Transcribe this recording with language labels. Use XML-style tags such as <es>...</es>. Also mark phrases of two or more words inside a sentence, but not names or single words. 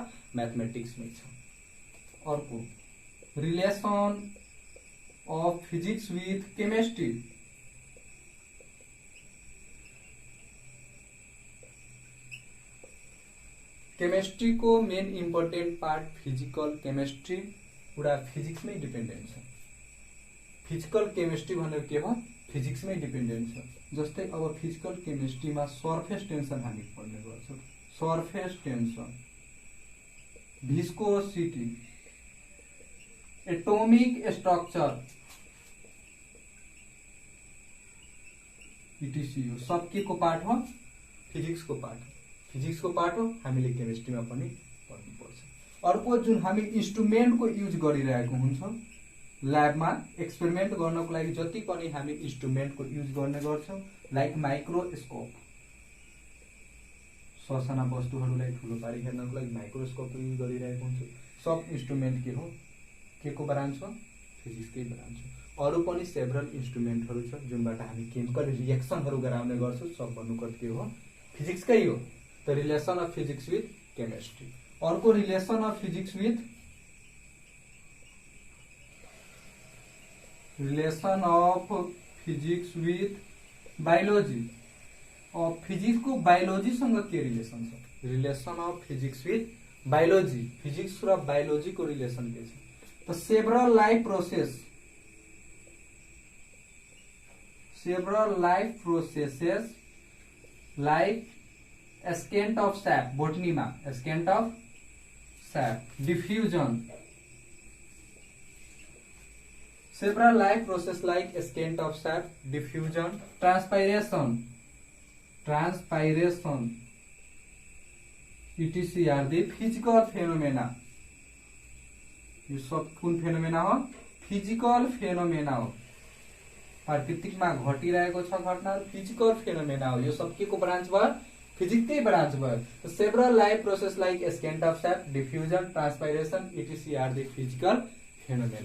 <ne>म्याथमेटिक्समै छ।</ne> <en>अर्को relation of physics with chemistry.</en> <ne>केमिस्ट्री को</ne> <en>main important part physical chemistry</en> <ne>पूरा फिजिक्स में डिपेंडेंट छ।</ne> <en>physical chemistry</en> <ne>भनेको के हो? फिजिक्स में डिपेंडेंट छ। जस्तै अब</ne> <en>physical chemistry</en> <ne>में</ne> <en>surface tension</en> <ne>हामी पढ्ने गर्छौं।</ne> <en>surface tension, viscosity, atomic structure, etc</en> <ne>हो, सब के को पार्ट हो? फिजिक्स को पार्ट हो। फिजिक्स को पार्ट हो, हामीले केमिस्ट्री में पनि पढ्नु पर्छ। अर्को जुन हामी इन्स्ट्रुमेन्ट को यूज गरिरहेको हुन्छौं ल्याब में एक्सपेरिमेन्ट गर्नको लागि जति पनि हामी इन्स्ट्रुमेन्ट को यूज गर्ने गर्छौं,</ne> <en>like microscope,</en> <ne>ससाना वस्तुहरूलाई ठूलो पारी हेर्नको लागि माइक्रोस्कोप यूज गरिरहेको हुन्छौं। सब इन्स्ट्रुमेन्ट के हो? के को ब्रान्च हो? फिजिक्सकै ब्रान्च हो। अरु पनि सेभरल इन्स्ट्रुमेन्टहरु छ जुनबाट हामी केमिकल रिएक्सनहरु गराउने गर्छौं। सब भन्नुको के हो? फिजिक्सकै हो।</ne> <en>The relation of physics with chemistry. अर्को relation of physics with biology.</en> <ne>और फिजिक्स को बायोलॉजी सँग के रिलेसन छ?</ne> <en>relation of physics with biology.</en> <ne>फिजिक्स र बायोलॉजी को रिलेसन के छ?</ne> <en>त several life processes like escent of sap, botany में escent of sap, diffusion, several life process like escent of sap, diffusion, transpiration, etc are the physical phenomena.</en> <ne>ये सब कुन फेनोमेना हो?</ne> <en>physical phenomena</en> <ne>हो। प्राकृतिक में घटिरहेको छ घटनाहरु</ne> <en>physical phenomena</en> <ne>हो। यो सब के को ब्रान्च भयो? फिजिक्स के ब्रांच भयो।</ne> <en>several life process like escent of sap, diffusion, transpiration etc are the physical phenomena.</en>